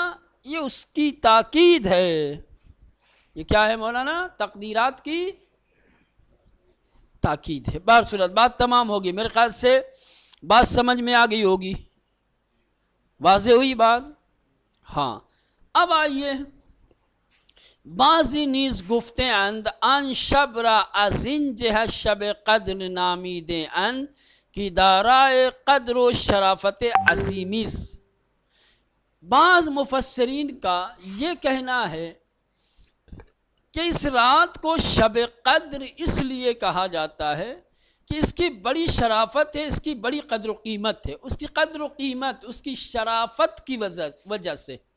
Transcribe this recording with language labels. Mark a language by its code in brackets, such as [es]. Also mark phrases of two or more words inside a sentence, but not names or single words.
[ur] یہ اس کی تاکید ہے۔ یہ کیا ہے مولانا؟ تقدیرات کی تاکید ہے۔ بہر صورت بات تمام ہوگی، میرے خیال سے بات سمجھ میں آ گئی ہوگی، واضح ہوئی بات؟ ہاں، اب آئیے [fa] بعضی نیز گفته اند آن شب را از این جهت شب قدر نامیده اند که دارای قدر و شرافت عظیمی است. [ur] بعض مفسرین کا یہ کہنا ہے کہ اس رات کو شب قدر اس لیے کہا جاتا ہے کہ اس کی بڑی شرافت ہے، اس کی بڑی قدر و قیمت ہے، اس کی قدر و قیمت، اس کی شرافت کی وجہ سے